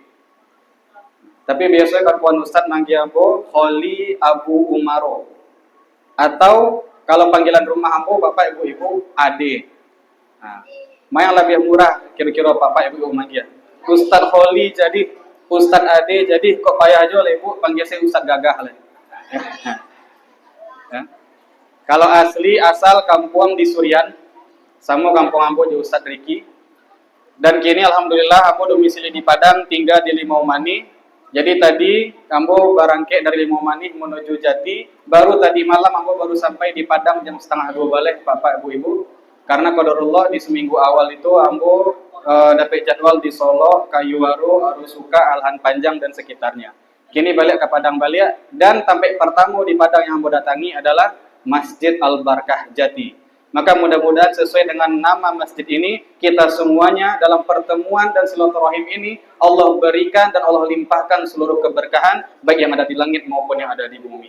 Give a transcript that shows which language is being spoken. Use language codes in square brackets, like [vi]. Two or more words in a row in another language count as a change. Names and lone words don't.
[id] Tapi biasanya kan Puan Ustadz manggil Ambo Kholi Abu Umaro. Atau kalau panggilan rumah Ambo Bapak Ibu Ade. Nah, yang lebih murah kira-kira Bapak Ibu manggil Ustadz Kholi jadi Ustadz Ade, jadi kok payah aja lah Ibu panggil saya Ustadz Gagah lah. Ya. Kalau asal kampung di Surian, sama kampung Ambo di Ustadz Riki. Dan kini alhamdulillah Ambo domisili di Padang, tinggal di Limau-Mani. Jadi tadi Ambo barangke dari Limau-Mani menuju Jati. Baru tadi malam Ambo baru sampai di Padang jam 1:30 balik Bapak Ibu. Karena qadarullah di seminggu awal itu Ambo dapat jadwal di Solo, Kayuwaru, Arusuka, Alhan Panjang dan sekitarnya. Kini balik ke Padang balik dan sampai pertama di Padang yang Ambo datangi adalah Masjid Al-Barakah Jati. Maka mudah-mudahan sesuai dengan nama masjid ini, kita semuanya dalam pertemuan dan silaturahim ini Allah berikan dan Allah limpahkan seluruh keberkahan baik yang ada di langit maupun yang ada di bumi.